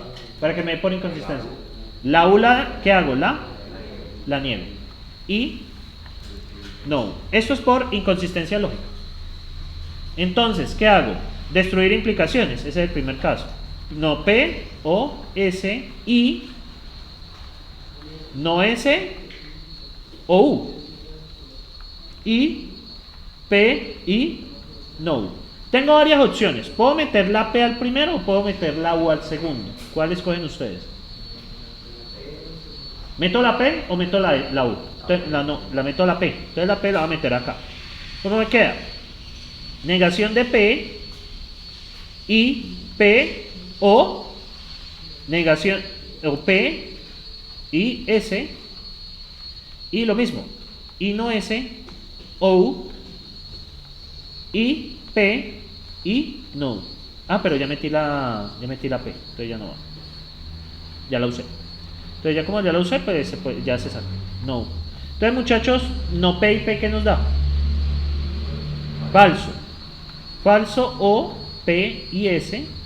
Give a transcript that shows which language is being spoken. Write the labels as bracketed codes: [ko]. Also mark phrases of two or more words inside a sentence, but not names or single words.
[es] Para que me dé por inconsistencia. La U, ¿qué hago? La niego. Y no. Esto es por inconsistencia lógica. Entonces, ¿qué hago? Destruir implicaciones. Ese es el primer caso. No P, O, S, I. No S, O, U. I, P, I, no U. Tengo varias opciones. ¿Puedo meter la P al primero o puedo meter la U al segundo? ¿Cuál escogen ustedes? ¿Meto la P o meto la U? Entonces, la meto la P. Entonces la P la voy a meter acá. ¿Cómo me queda? Negación de P, I, P, O, negación, o P, I, S, y lo mismo. I, no S, O, U, I, P, I, no U. Pero ya metí la P, entonces ya no va. Ya la usé. Entonces ya como ya la usé, pues ya se saca. No. Entonces, muchachos, no P y P, ¿qué nos da? Falso. Falso O, P y S.